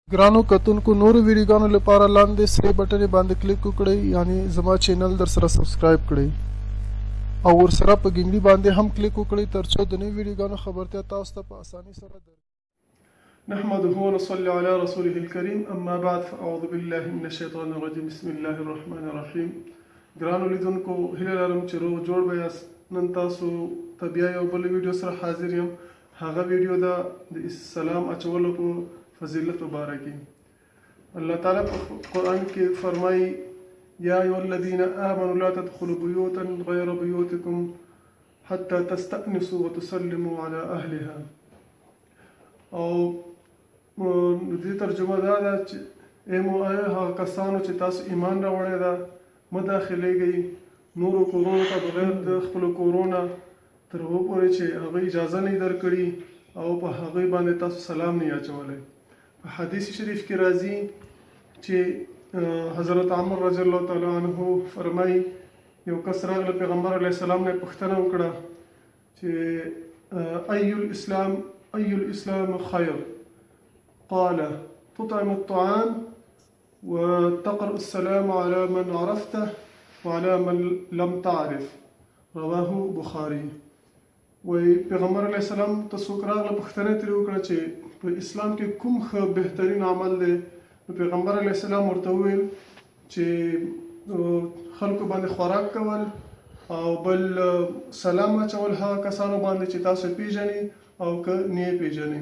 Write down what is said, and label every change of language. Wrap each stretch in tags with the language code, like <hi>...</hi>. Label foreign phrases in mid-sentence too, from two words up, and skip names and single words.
<ps>ګرانو کتونکو نورو ویډیوګانو لپاره لاندې سره بټن باندې کلیک وکړئ، یعنی زما چینل در سره سبسکرایب کړئ او ورسره په ګنګړي باندې هم کلیک وکړئ ترڅو د نوي ویډیوګانو خبرتیا تاسو ته په اسانۍ سره درکړي.</ps> <ar>نحمده ونصلي على رسوله الكريم اما بعد فاعوذ بالله من الشيطان الرجيم بسم الله الرحمن الرحيم.</ar> <ps>ګرانو لیدونکو هیله لرم چې روغ جوړ به یاست. نن تاسو ته بیا یو بل ویډیو سره حاضر یم. هغه ویډیو ده د سلام اچولو په فضیلت مبارکي. الله تعالی په قرآن کې فرمایي</ps> <ar>یا ایها الذین آمنوا لا تدخلوا بیوتا غیر بیوتکم حتی تستأنسوا وتسلموا على اهلها.</ar> <ps>او د دې ترجمه دا ده چې هغه کسانو چې تاسو ایمان راوړی ده مه داخلیږئ نورو کورونو ته بغیر د خپلو کورونه تر هغو پورې چې هغوی اجازه نه درکړي او په هغوی باندې تاسو سلام نه اچولی. په حدیث شریف کې راځي چې حضرت عمر</ps> <ar>رضی الله تعالی عنه</ar> <ps>فرمایي یو کس راغله پیغمبر</ps> <ar>علیه السلام</ar> <ps>نه پوښتنه وکړه چې</ps> <ar>أي الإسلام خير؟ قال تطعم الطعام وتقرأ السلام على من عرفته وعلى من لم تعرف. رواه بخاري.</ar> <ps>وی پیغمبر</ps> <ar>علیه السلام</ar> <ps>ته څوک راغله پوښتنه ترې وکړه چې په اسلام کې کوم ښه بهترین عمل دی؟ نو پیغمبر</ps> <ar>علیه السلام</ar> <ps>ورته وویل چې خلکو باندې خوراک کول او بل سلام اچول هغه کسانو باندې چې تاسو پیژنئ او که نه پیژنئ.</ps>